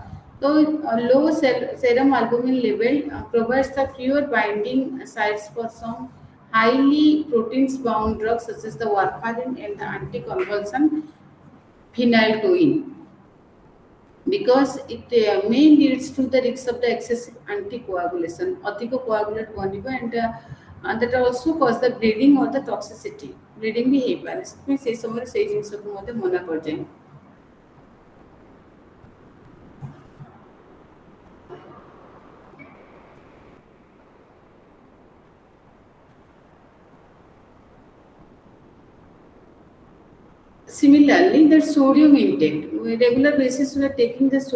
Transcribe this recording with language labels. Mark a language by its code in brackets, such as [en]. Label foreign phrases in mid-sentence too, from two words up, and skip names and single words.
[en] So low serum albumin level provides the fewer binding sites for some highly proteins bound drugs such as the warfarin and the anticonvulsant phenytoin, because it may leads to the risk of the excessive anticoagulation, [or] ଅଧିକ coagulate ବନିବ, [en] and that also cause the bleeding or the toxicity. [or] Bleeding ବି ହେଇପାରେ, ସେଥିପାଇଁ ସେଇ ସମୟରେ ସେଇ ଜିନିଷକୁ ମଧ୍ୟ ମନା କରାଯାଏ। [en] Similarly, the sodium intake, regular basis we are taking the